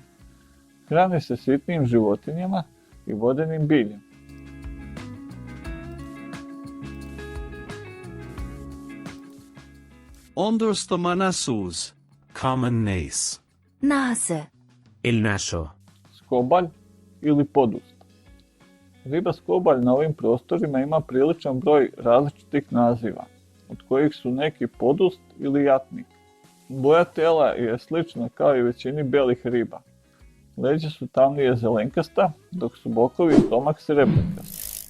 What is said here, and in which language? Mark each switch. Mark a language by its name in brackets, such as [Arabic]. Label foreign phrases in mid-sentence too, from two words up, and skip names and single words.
[Serbian] Hrani se sitnim životinjama i vodenim biljem. Ondostomanasus. [English] Common nace. [Serbian] Nase. [Spanish] El naso. [Serbian] Skobalj ili podust. Riba skobalj na ovim prostorima ima priličan broj različitih naziva, od kojih su neki podust ili jatnik. Boja tela je slična kao i većini belih riba. Leđa su tamnije zelenkasta, dok su bokovi i stomak srebrnkasti.